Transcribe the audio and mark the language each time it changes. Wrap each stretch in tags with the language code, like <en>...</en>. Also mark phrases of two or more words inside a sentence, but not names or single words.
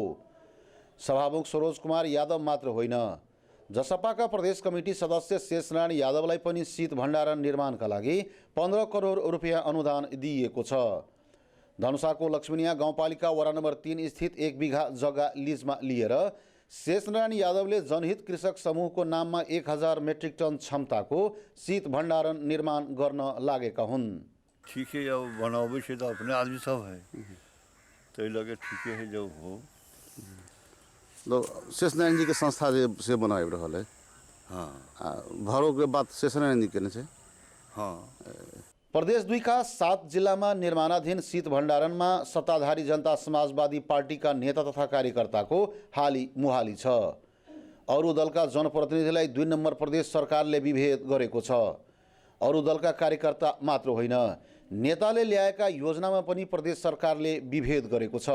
<ne>सभामुख सरोज कुमार यादव मात्र होइन, जसपाका प्रदेश कमिटी सदस्य शेषनारायण यादवलाई पनि शीत भण्डारण निर्माणका लागि 15 करोड रुपियाँ अनुदान दिइएको छ। धनुषाको लक्ष्मीनिया गाउँपालिका वडा नम्बर 3 स्थित 1 बिघा जग्गा लिजमा लिएर शेषनारायण यादवले जनहित कृषक समूहको नाममा 1000 मेट्रिक टन क्षमताको शीत भण्डारण निर्माण गर्न लागेका हुन्।</ne> <mai>ठीक है, जब बनावे से तो अपने आदमी सब है, तो ये लगे ठीक है जो हो। तो शेषनारायण जी के संस्था से बनाए रहल है। हाँ, भरो के बात शेषनारायण जी के। हाँ,</mai> <ne>प्रदेश 2 का 7 जिल्लामा निर्माणाधीन शीत भण्डारणमा सत्ताधारी जनता समाजवादी पार्टीका नेता तथा कार्यकर्ताको हाली मुहाली छ। अरू दलका जनप्रतिनिधिलाई 2 नम्बर प्रदेश सरकारले विभेद गरेको छ। अरू दलका कार्यकर्ता मात्र होइन, नेताले ल्याएका योजनामा पनि प्रदेश सरकारले विभेद गरेको छ।</ne>